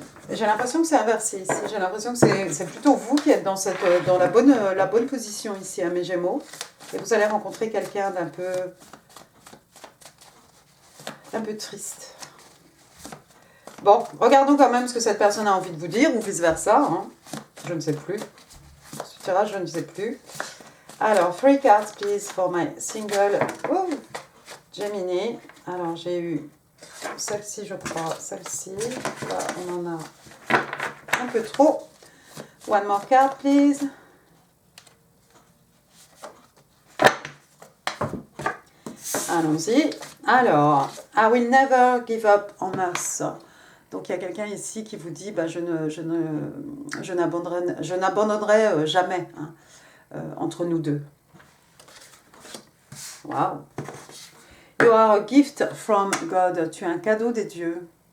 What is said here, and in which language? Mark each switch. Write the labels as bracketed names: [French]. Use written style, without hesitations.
[French] J'ai l'impression que c'est inversé ici. J'ai l'impression que c'est plutôt vous qui êtes dans la bonne position ici à mes Gémeaux. Et vous allez rencontrer quelqu'un d'un peu triste. Bon, regardons quand même ce que cette personne a envie de vous dire, ou vice-versa, hein. Je ne sais plus. Ce tirage, je ne sais plus. [English] Alors, 3 cards, please, for my single. Oh, Gemini. [French] Alors, j'ai eu celle-ci, je crois. Celle-ci. Là, on en a un peu trop. [English] One more card, please. [French] Allons-y. [English] Alors, I will never give up on us. [French] Donc, il y a quelqu'un ici qui vous dit, bah, je n'abandonnerai jamais, hein, entre nous deux. [English] Wow. You are a gift from God. [French] Tu es un cadeau des dieux.